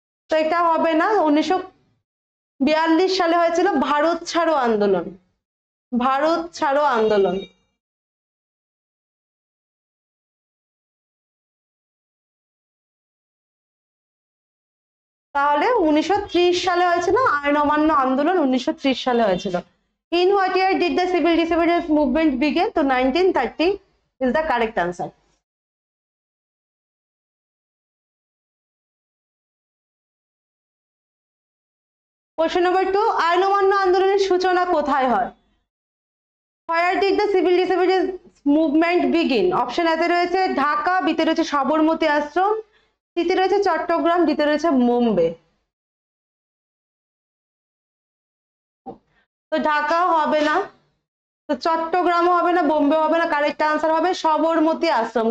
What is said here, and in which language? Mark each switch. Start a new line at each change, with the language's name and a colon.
Bangla: তো এটা হবে না। 1942 সালে হয়েছিল ভারত ছাড়ো আন্দোলন। ভারত ছাড়ো আন্দোলন। তাহলে 1930 সালে হয়েছিল আইন অমান্য আন্দোলন, 1930 সালে হয়েছিল।
English: In what year did the civil disobedience movement begin? তো 1930 is the correct answer. Question number 2,
Bangla: আইন অমান্য আন্দোলনের সূচনা কোথায় হয়?
English: Where did the civil disobedience movement begin?
Bangla: Option এতে রয়েছে ঢাকা, বিতে রয়েছে সবরমতী আশ্রম, সিতে রয়েছে চট্টগ্রাম, ডিতে রয়েছে মুম্বাই। তো ঢাকাও হবে না, তো চট্টগ্রামও হবে না, বোম্বে হবে না, কারেক্ট আনসার হবে সবরমতী আশ্রম।